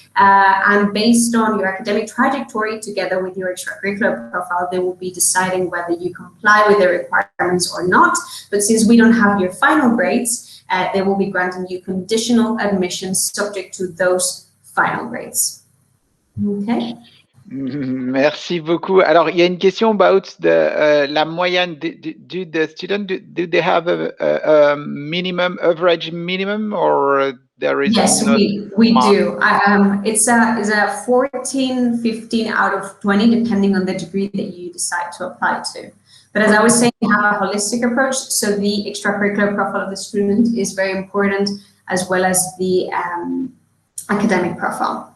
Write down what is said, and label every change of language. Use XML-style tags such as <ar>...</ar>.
<en>And based on your academic trajectory together with your extracurricular profile, they will be deciding whether you comply with the requirements or not. But since we don't have your final grades, they will be granting you conditional admission subject to those final grades. Okay.</en> <fr>Merci beaucoup. Alors, il y a une question about la moyenne.</fr> <en>Do the student, do they have a minimum, average minimum, or there is? Yes, we do. It's a 14, 15 out of 20, depending on the degree that you decide to apply to. But as I was saying, we have a holistic approach. So the extracurricular profile of the student is very important, as well as the academic profile.</en>